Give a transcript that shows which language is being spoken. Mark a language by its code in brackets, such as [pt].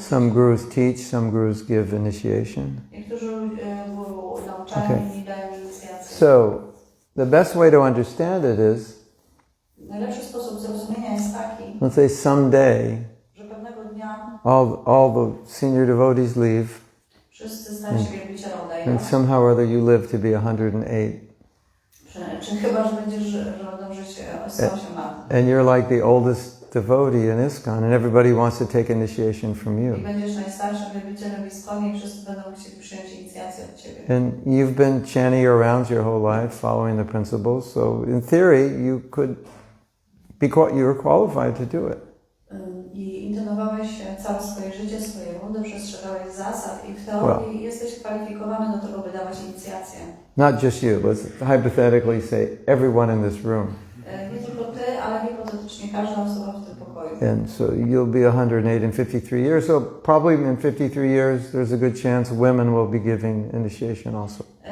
[en] Some gurus teach, some gurus give initiation. [pl] Niektórzy guru nauczają, inni dają inicjację. [en] So, the best way to understand it is, [pl] Najlepszy sposób zrozumienia jest taki, [en] let's say someday, [pl] że pewnego dnia [en] all the senior devotees leave, [pl] wszyscy starsi wielbiciele odejdą. [en] and somehow or other you live to be 108. [pl] Czy chyba, że będziesz żyć 108 lat. [en] And you're like the oldest devotee in ISKCON, and everybody wants to take initiation from [pl] I [en] you. [pl] będziesz najstarszym wielbicielem w ISKCONie i wszyscy będą chcieli przyjąć inicjację od ciebie. [en] And you've been chanting your rounds your whole life, following the principles, so in theory you could be, you're qualified to do it. [pl] I intonowałeś całe swoje życie, swoje rundy, przestrzegałeś zasad i w teorii jesteś kwalifikowany do tego, by dawać inicjację. [en] Not just you, let's hypothetically say everyone in this room. [pl] Nie tylko ty, ale hipotetycznie każda osoba w tym pokoju. [en] And so you'll be 108 in 53 years, so probably in 53 years there's a good chance women will be giving initiation also.